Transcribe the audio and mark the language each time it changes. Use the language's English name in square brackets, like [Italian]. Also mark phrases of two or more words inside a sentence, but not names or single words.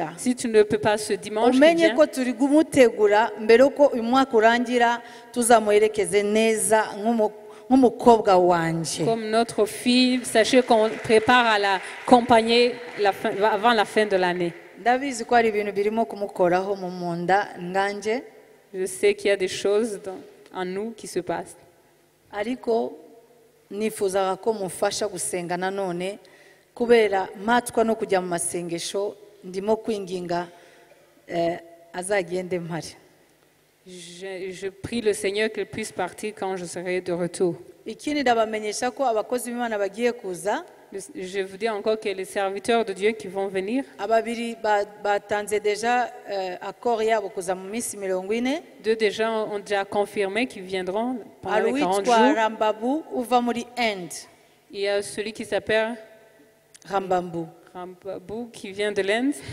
[French] Si tu ne peux pas ce dimanche qui vient, comme notre fille, sachez qu'on prépare à l'accompagner avant la fin de l'année. Je sais qu'il y a des choses en nous qui se passent. [Kinyarwanda] Ariko nifuzaga ko mufasha gusenga nanone kubera matwa no kujya mu masengesho ndimo kwinginga azagende mpari. [French] Je prie le Seigneur qu'il puisse partir quand je serai de retour. [Kinyarwanda] Ikindi ndabamenyesha ko abakozi b'Imana bagiye kuza. [French] Je vous dis encore que les serviteurs de Dieu qui vont venir, deux déjà ont déjà confirmé qu'ils viendront pendant les 40 jours. Il y a celui qui s'appelle Rambambou qui vient de l'Inde.